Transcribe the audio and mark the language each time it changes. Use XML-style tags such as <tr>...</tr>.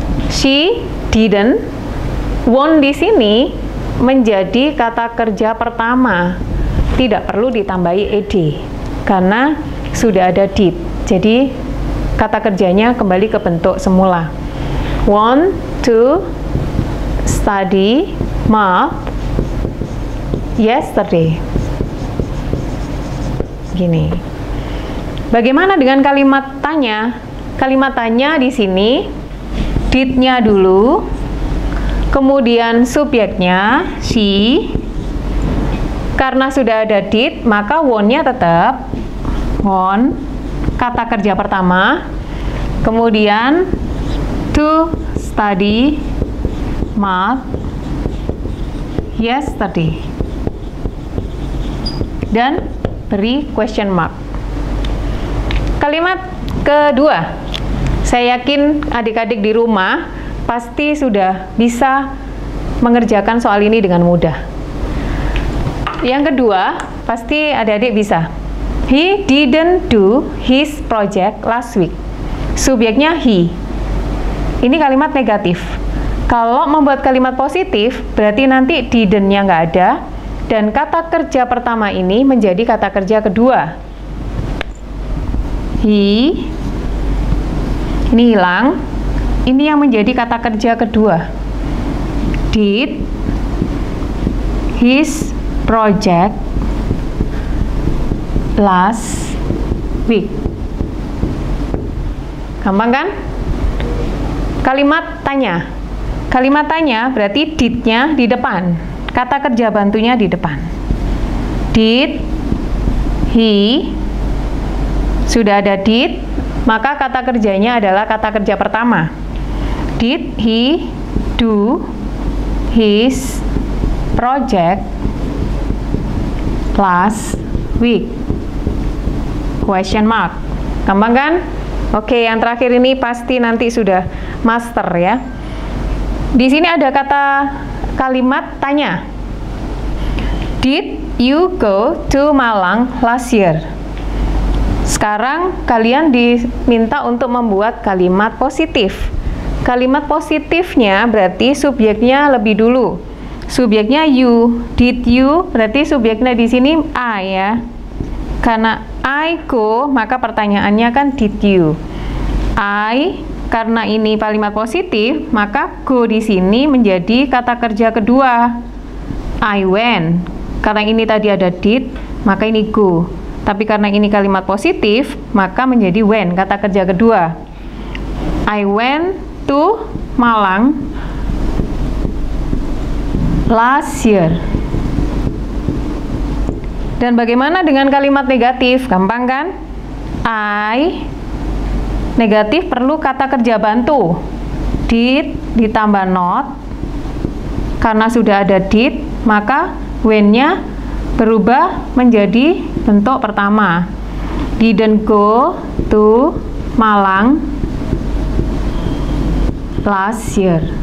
<en>She didn't.</en> <id>Want di sini menjadi kata kerja pertama. Tidak perlu ditambahi ed karena sudah ada did. Jadi kata kerjanya kembali ke bentuk semula.</id> <en>Want to study math yesterday.</en> <id>Gini. Bagaimana dengan kalimat tanya? Kalimat tanya di sini did-nya dulu, kemudian subjeknya she. Karena sudah ada did, maka want-nya tetap want, kata kerja pertama. Kemudian</id> <en>to study math yesterday.</en> <id>Dan beri</id> <en>question mark.</en> <id>Kalimat kedua, saya yakin adik-adik di rumah pasti sudah bisa mengerjakan soal ini dengan mudah. Yang kedua, pasti adik-adik bisa.</id> <en>He didn't do his project last week.</en> <id>Subjeknya he. Ini kalimat negatif. Kalau membuat kalimat positif, berarti nanti didn't-nya nggak ada, dan kata kerja pertama ini menjadi kata kerja kedua. He, ini hilang, ini yang menjadi kata kerja kedua.</id> <en>did his project last week.</en> <id>Gampang kan? Kalimat tanya. Kalimat tanya berarti did-nya di depan, kata kerja bantunya di depan.</id> <en>Did he,</en> <id>sudah ada did, maka kata kerjanya adalah kata kerja pertama.</id> <en>Did he do his project last week? Question mark.</en> <id>Gampang kan? Oke, yang terakhir ini pasti nanti sudah master ya. Di sini ada kata kalimat tanya.</id> <en>Did you go to Malang last year?</en> <id>Sekarang kalian diminta untuk membuat kalimat positif. Kalimat positifnya berarti subjeknya lebih dulu. Subjeknya you.</id> <en>Did you</en> <id>berarti subjeknya di sini I ya. Karena</id> <en>I go,</en> <id>maka pertanyaannya kan</id> <en>did you.</en> <id>I, karena ini kalimat positif, maka go di sini menjadi kata kerja kedua.</id> <en>I went.</en> <id>Karena ini tadi ada did, maka ini go. Tapi karena ini kalimat positif, maka menjadi went, kata kerja kedua.</id> <en>I went to Malang last year.</en> <id>Dan bagaimana dengan kalimat negatif? Gampang kan? I, negatif perlu kata kerja bantu. Did ditambah not. Karena sudah ada did, maka when-nya berubah menjadi bentuk pertama.</id> <en>Didn't go to Malang last year.</en>